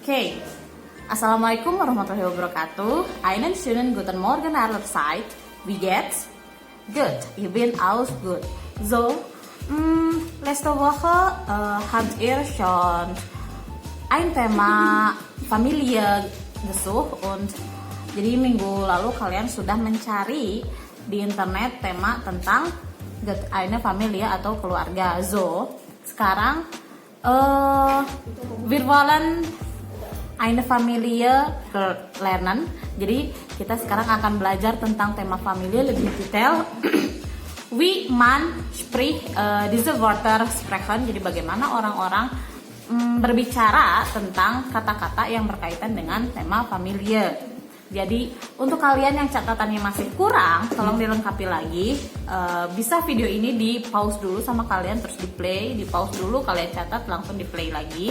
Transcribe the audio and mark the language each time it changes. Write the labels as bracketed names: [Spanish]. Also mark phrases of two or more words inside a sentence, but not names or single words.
[German] Okay. [Arabic] السلام عليكم ورحمة الله وبركاته. [German] Einen schönen guten Morgen allerseits. Wie geht's? Good. Ich bin auch gut. So, letzte Woche habt ihr schon ein Thema Familie gesucht und [Indonesian] jadi minggu lalu kalian sudah mencari di internet tema tentang [German] eine Familie [Indonesian] atau keluarga. [German] So, sekarang wir wollen eine Familie lernen. [Indonesian] Jadi kita sekarang akan belajar tentang tema familie lebih detail. [German] Wie man spricht diese Wörter sprechen. [Indonesian] Jadi bagaimana orang-orang berbicara tentang kata-kata yang berkaitan dengan tema familie. Jadi untuk kalian yang catatannya masih kurang, tolong dilengkapi lagi. Bisa video ini di pause dulu sama kalian, terus di play, di pause dulu, kalian catat, langsung di play lagi.